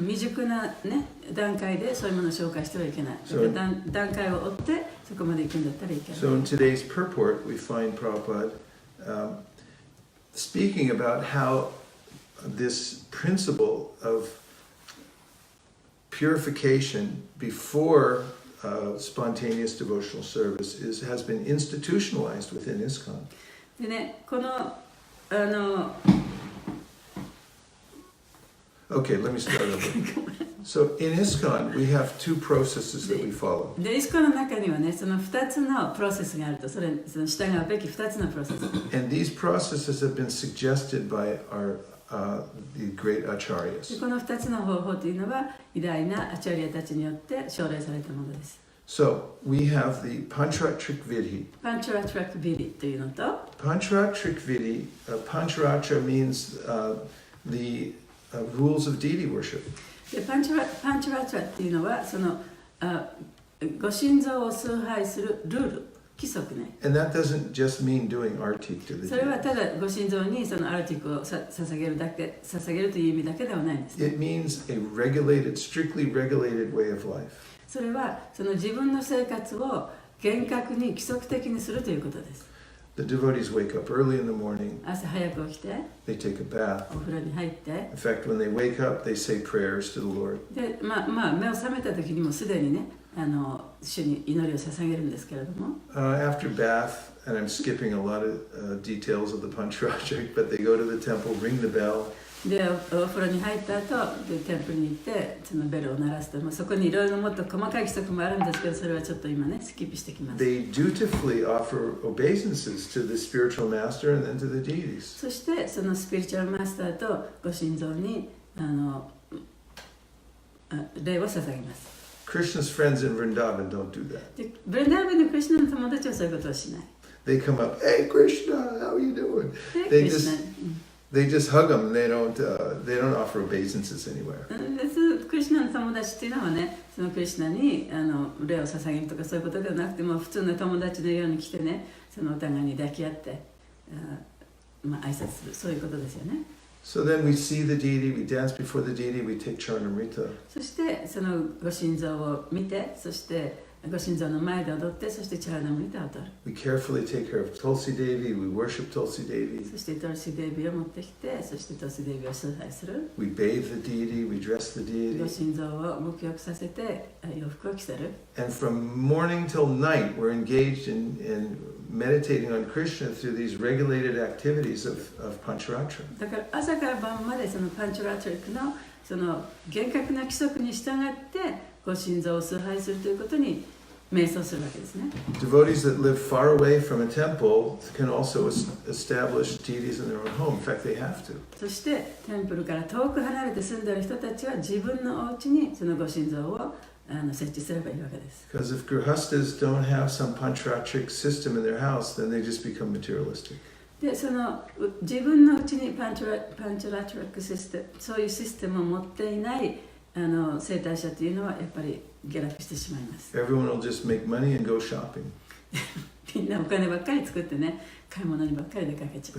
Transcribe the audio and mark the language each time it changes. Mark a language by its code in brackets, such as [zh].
[ja] 未熟な、ね、段階でそういうものを紹介してはいけない。だ [en] So- [ja] から段階を追ってそこまで行くんだったらいけない。 [en] So in today's purport, we find Prabhupada speaking about how this principle of purification before spontaneous devotional service has been institutionalized within ISKCON. [ja] でね、この [en] Okay, let me start over. So in ISKCON, we have two processes that we follow. [ja] で、イスコの中にはね、その2つのプロセスがあると、その従うべき2つのプロセス。 [en] And these processes have been suggested by the great acharyas. [ja] この2つの方法というのは、偉大なアチャリアたちによって奨励されたものです。 [en] So we have the Pancharatrik Vidhi. [ja] パンチュラトラックビリというのと、 [en] Pancharatrik Vidhi, Pancharatra means the rules of deity worship. [ja] でパンチュラトラっていうのは、そのご神像を崇拝するルール、規則ね。 [en] And that doesn't just mean doing artik to the [ja] それは [en] deity. [ja] ただご神像にそのアルティックを捧げるだけ、捧げるという意味だけではないんですね。 [en] It means a regulated, strictly regulated way of life. [ja] それはその自分の生活を厳格に規則的にするということです。 [en] The devotees wake up early in the morning, [ja] 朝早く起きて、 [en] they take a bath. [ja] お風呂に入って、 [en] In fact, when they wake up, they say prayers to the Lord. [ja] で、目を覚めた時にもすでにね、主に祈りを捧げるんですけれども、 [en] After bath, and I'm skipping a lot of details of the Pancharatrik, but they go to the temple, ring the bell, [ja] で、お風呂に入った後でテンプルに行ってそのベルを鳴らすと、そこにいろいろもっと細かい規則もあるんですけど、それはちょっと今ねスキップしてきます。 [en] they dutifully offer obeisances to the spiritual master and then to the deities. [ja] そしてそのスピリチュアルマスターとご神像に礼を捧げます。 [en] Krishna's friends in Vrindavan don't do that. [ja] で、ブレンダーベンのクリシュナの友達はそういうことをしない。 [en] They come up, hey Krishna, how are you doing? [ja] で、ク [en] They [ja] リシュ [en] just [ja] ナ、 [en] they just hug them. They don't offer obeisances anywhere. [ja] クリシュナの友達っていうのはね、そのクリシュナに礼を捧げるとかそういうことではなくても、普通の友達のように来てね、そのお互いに抱き合って挨拶する、そういうことですよね。 [en] So then we see the deity, we dance before the deity, we take Charnamrita. [ja] そしてそのご神像を見て、そしてご神像の前で踊って、そしてチャラナムリタを踊る。 [en] We carefully take care of Tulsi Devi, we worship Tulsi Devi. [ja] そしてトルシデイビーを持ってきて、そしてトルシデイビーを崇拝する。 [en] We bathe the deity, we dress the [ja] ご [en] deity. [ja] 神像を沐浴させて洋服を着せる。 [en] And from morning till night, we're engaged in meditating on Krishna through these regulated activities of Pancharatra. [ja] だから朝から晩までそのパンチュラトリックのその厳格な規則に従ってご神像を崇拝するということに瞑想するわけですね。 [en] Devotees that live far away from a temple can also establish deities in their own home. In fact, they have to. [ja] そしてテンプルから遠く離れて住んでいる人たちは自分のお家にそのご神像を設置すればいいわけです。 [en] Because if grihastas don't have some Pancharatric system in their house, then they just become materialistic. [ja] で、その自分のうちにパンチュラトリックシステム、そういうシステムを持っていない生態者というのはやっぱり下落してしまいます。 [en] Everyone will just make money and go shopping. [ja] みんなお金ばっかり作ってね、買い物にばっかり出かけちゃう。